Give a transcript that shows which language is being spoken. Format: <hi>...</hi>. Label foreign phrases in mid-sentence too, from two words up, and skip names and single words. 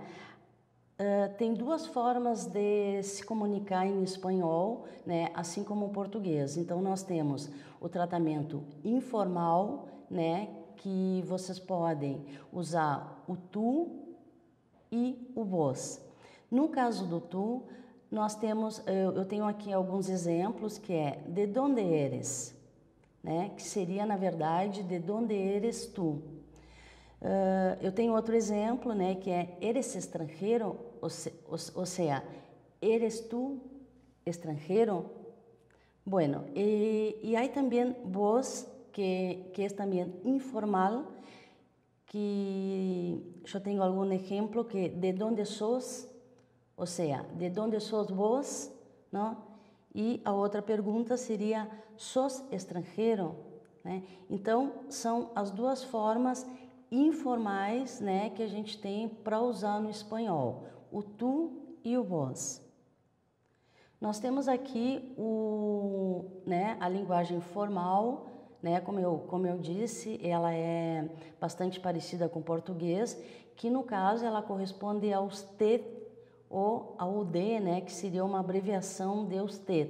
<pt>Tem duas formas de se comunicar em espanhol, né, assim como o português. Então, nós temos o tratamento informal, né, que vocês podem usar o tu e o vos. No caso do tu, nós temos, eu tenho aqui alguns exemplos, que é</pt> <es>de donde eres,</es> <pt>né, que seria, na verdade,</pt> <es>de donde eres tu.</es> <pt>Eu tenho outro exemplo, né, que é</pt> <es>eres extranjero, o sea, eres tú extranjero. Bueno, y hay también vos, que es también informal, que yo tengo algún ejemplo que de dónde sos, o sea, de dónde sos vos, ¿no?</es> <pt>E a outra pergunta seria, sos estrangeiro? Né? Então, são as duas formas informais, né, que a gente tem para usar no espanhol, o tu e o vos. Nós temos aqui né, a linguagem formal, né, como eu disse, ela é bastante parecida com o português, que no caso ela corresponde ao usted ou ao de, né, que seria uma abreviação de usted.</pt>